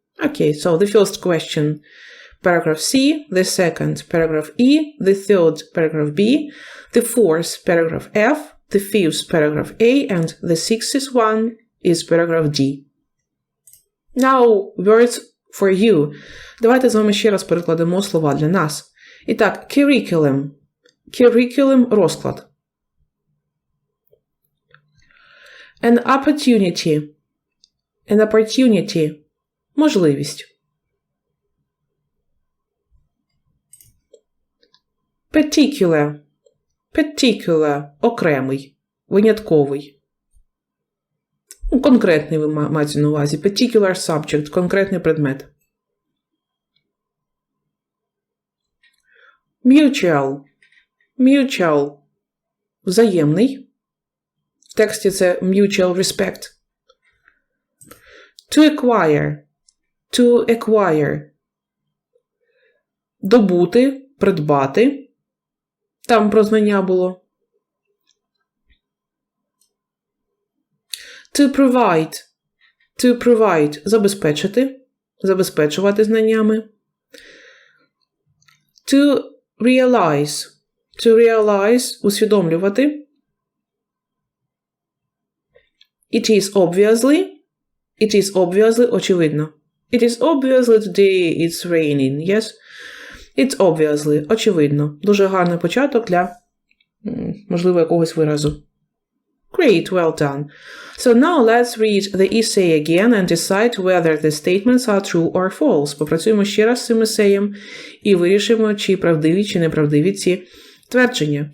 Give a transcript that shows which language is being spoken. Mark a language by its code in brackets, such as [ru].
[en] Okay, so the first question, paragraph C, the second, paragraph E, the third, paragraph B, the fourth, paragraph F, the fifth, paragraph A, and the sixth one is paragraph D. Now, words for you. [uk] Давайте з вами ще раз перекладемо слова для нас. І так, curriculum. [en] Curriculum [uk] – розклад. [en] An opportunity. An opportunity – [uk] можливість. [en] Particular. Particular [uk] – окремий, винятковий. Конкретний ви маєте на увазі. [en] Particular subject [uk] – конкретний предмет. [en] Mutual. Mutual [uk] – взаємний. В тексті це [en] mutual respect. To acquire. To acquire. [uk] Добути, придбати. Там про знання було. [en] To provide. To provide. [uk] Забезпечити. Забезпечувати знаннями. [en] To realize. To realize. [uk] Усвідомлювати. [en] It is obviously, [uk] очевидно. [en] It is obviously today it's raining, yes? It's obviously, [uk] очевидно. Дуже гарний початок для, можливо, якогось виразу. [en] Great, well done. So now let's read the essay again and decide whether the statements are true or false. [uk] Попрацюємо ще раз з цим есеєм і вирішимо, чи правдиві, чи неправдиві ці твердження.